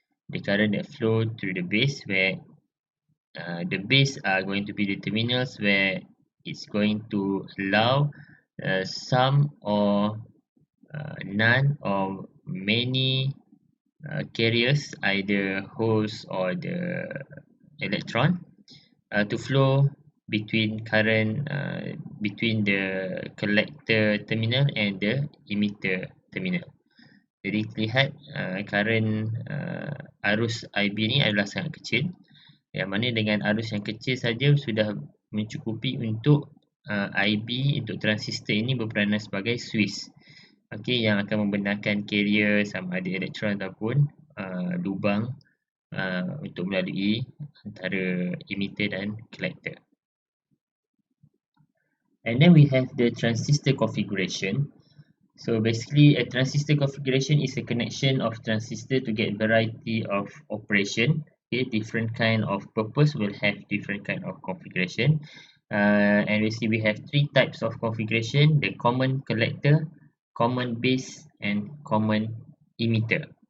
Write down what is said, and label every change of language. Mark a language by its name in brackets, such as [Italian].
[English] the current that flow through the base, where the base are going to be the terminals where it's going to allow some or none or many carriers, either holes or the electron, to flow between between the collector terminal and the emitter terminal. [Malay] Jadi terlihat current arus IB ni adalah sangat kecil, yang mana dengan arus yang kecil saja sudah mencukupi untuk IB untuk transistor ini berperanan sebagai Swiss, yang akan membenarkan carrier sama ada elektron ataupun lubang untuk melalui antara emitter dan collector. [English] And then we have the transistor configuration. So basically, a transistor configuration is a connection of transistor to get variety of operation. Different kind of purpose will have different kind of configuration. And we see we have three types of configuration: the common collector, common base, and common emitter.